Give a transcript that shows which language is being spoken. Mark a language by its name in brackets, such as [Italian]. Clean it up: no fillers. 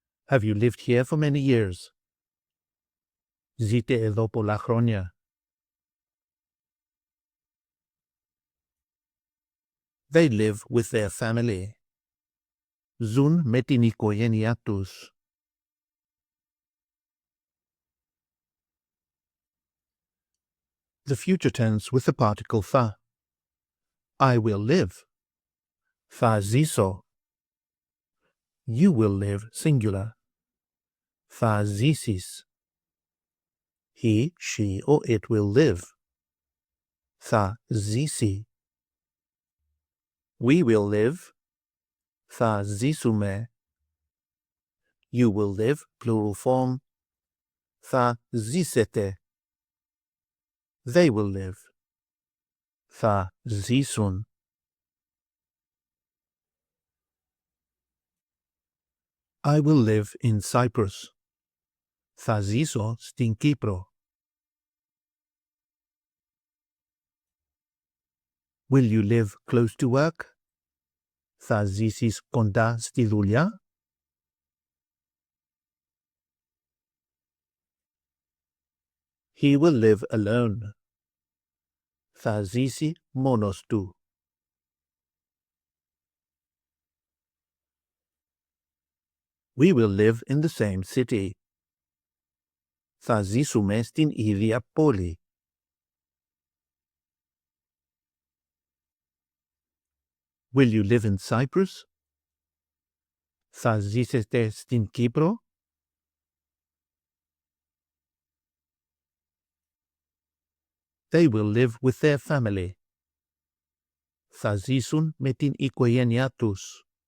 [English] Have you lived here for many years? [Greek] Ζείτε εδώ πολλά χρόνια. [English] They live with their family. [Greek] Ζουν με την οικογένειά τους. [English] The future tense with the particle θα. I will live. [Greek] Θα ζήσω. [English] You will live, singular. [Greek] Θα ζήσεις. [English] He, she, or it will live. [Greek] Θα ζήσει. [English] We will live. [Greek] Θα ζήσουμε. [English] You will live, plural form. [Greek] Θα ζήσετε. [English] They will live. [Greek] Θα ζήσουν. [English] I will live in Cyprus. [Greek] Θα ζήσω στην Κύπρο. [English] Will you live close to work? [Greek] Θα ζήσεις κοντά στη δουλειά? [English] He will live alone. [Greek] Θα ζήσει μόνος του. [English] We will live in the same city. [Greek] Θα ζήσουμε στην ίδια πόλη. [English] Will you live in Cyprus? [Greek] Θα ζήσετε στην Κύπρο? [English] They will live with their family. [Greek] Θα ζήσουν με την οικογένειά τους.